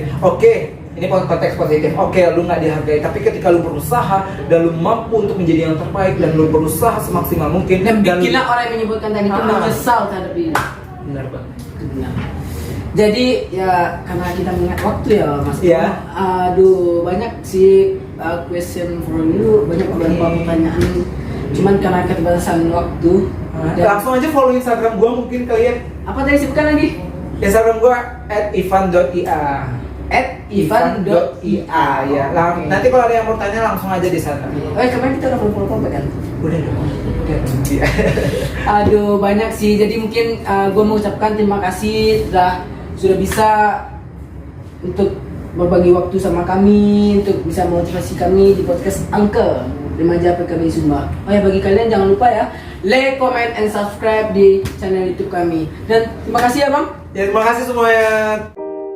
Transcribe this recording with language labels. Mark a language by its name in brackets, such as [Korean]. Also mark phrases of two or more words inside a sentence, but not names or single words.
[Indonesian] Oke, ini konteks positif. Oke, lu nggak dihargai, tapi ketika lu berusaha dan lu mampu untuk menjadi yang terbaik dan lu berusaha semaksimal mungkin Dan bikinlah orang yang menyebutkan tadi itu menyesal terhadap diri. Benar banget. Benar. Jadi ya karena kita mengingat waktu ya mas. Iya. Aduh banyak sih [English] question for you, [Indonesian] banyak beberapa pertanyaan. Cuman karena keterbatasan waktu. Langsung aja follow Instagram gua mungkin kalian. Apa tadi sebutkan lagi? Instagram gua @ivan.ia. @ivan.ia ya. Nanti kalau ada yang mau tanya langsung aja di sana. Kemarin kita udah follow kan? Udah dong. Iya. Aduh banyak sih. Jadi mungkin gue mau ucapkan terima kasih sudah bisa untuk berbagi waktu sama kami, untuk bisa motivasi kami di podcast Angke Remaja PKBI Sumba. Oh ya, bagi kalian jangan lupa ya, [English] like, comment, and subscribe [Indonesian] di channel YouTube kami. Dan terima kasih ya bang. Ya, terima kasih semuanya.